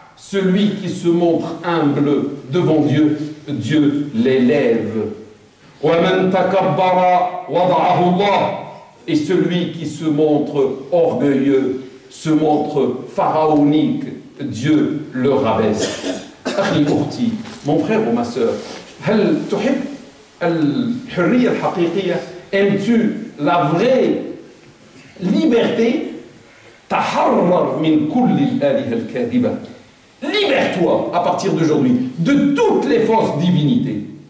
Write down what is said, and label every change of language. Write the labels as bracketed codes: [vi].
[fr] Celui qui se montre humble devant Dieu, Dieu l'élève. [ar] وَمَنْ تَكَبَّرَ وَضَعَهُ اللَّهُ. [fr] Et celui qui se montre orgueilleux, se montre pharaonique, Dieu le rabaisse. [ar] أخي أختي, [fr] mon frère ou ma sœur, [ar] هل تحب الحرية الحقيقية? [fr] Aimes-tu la vraie liberté? [ar] تحرر من كل الآلهة الكاذبة. [fr] Libère-toi à partir d'aujourd'hui de toutes les fausses divinités.